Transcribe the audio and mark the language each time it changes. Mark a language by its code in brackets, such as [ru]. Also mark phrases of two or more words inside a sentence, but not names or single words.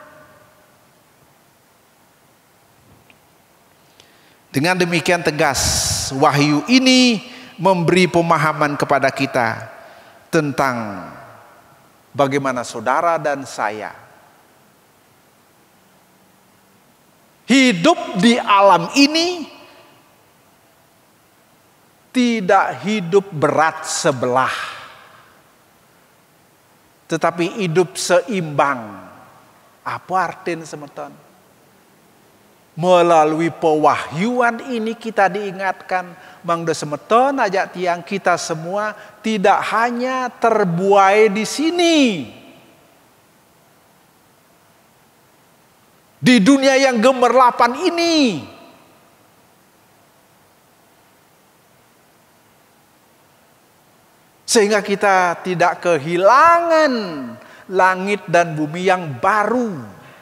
[id] Dengan demikian tegas, Wahyu ini memberi pemahaman kepada kita tentang bagaimana saudara dan saya hidup di alam ini tidak hidup berat sebelah, tetapi hidup seimbang. Apa artinya semeton? Melalui pewahyuan ini kita diingatkan, [ban] mangda semeton ajak tiang [id] kita semua tidak hanya terbuai di sini, di dunia yang gemerlapan ini, sehingga kita tidak kehilangan langit dan bumi yang baru.